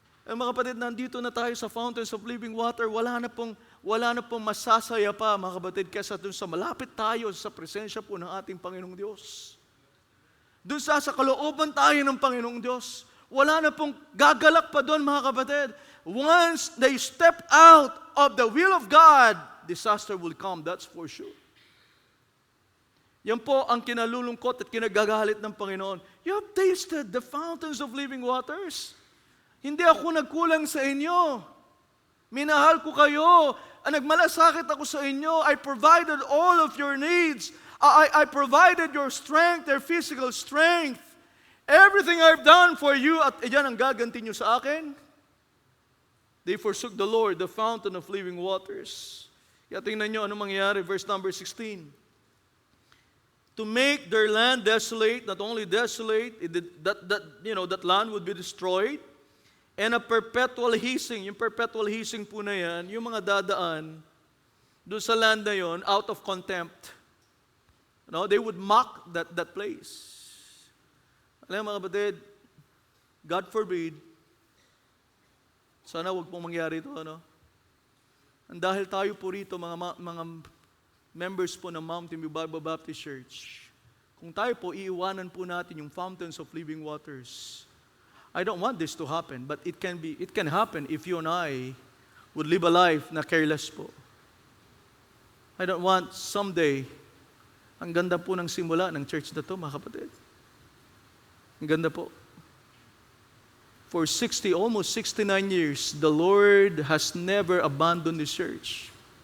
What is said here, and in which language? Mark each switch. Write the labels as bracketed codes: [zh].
[tl] Mga kapatid, nandito na tayo sa fountains of living water, wala na pong masasaya pa, mga kapatid, kaysa dun sa malapit tayo sa presensya po ng ating Panginoong Diyos. Dun sa kalooban tayo ng Panginoong Diyos, wala na pong gagalak pa doon, mga kapatid. [en] Once they step out of the will of God, disaster will come, that's for sure. [tl] Yan po ang kinalulungkot at kinagagalit ng Panginoon. [en] You have tasted the fountains of living waters. [tl] Hindi ako nagkulang sa inyo. Minahal ko kayo. Nagmalasakit ako sa inyo. [en] I provided all of your needs. I provided your strength, your physical strength. Everything I've done for you, [tl] at yan ang gaganti nyo sa akin. [en] They forsook the Lord, the fountain of living waters. [tl] Kaya tingnan nyo ano mangyayari, [en] verse number 16. to make their land desolate, not only desolate, that land would be destroyed, and a perpetual hissing. [tl] Yung perpetual hissing po na yan, yung mga dadaan doon sa land na yon [en] out of contempt. They would mock that place. [tl] Alam mga kapatid, [en] God forbid, [tl] sana wag pong mangyari ito, And dahil tayo po rito, mga members po ng Mountain View Bible Baptist Church, kung tayo po, iiwanan po natin yung fountains of living waters. [en] I don't want this to happen, but it can happen if you and I would live a life na careless po. I don't want someday, [tl] ang ganda po ng simula ng church na to, mga kapatid. Ang ganda po. [en] For almost 69 years, the Lord has never abandoned His church.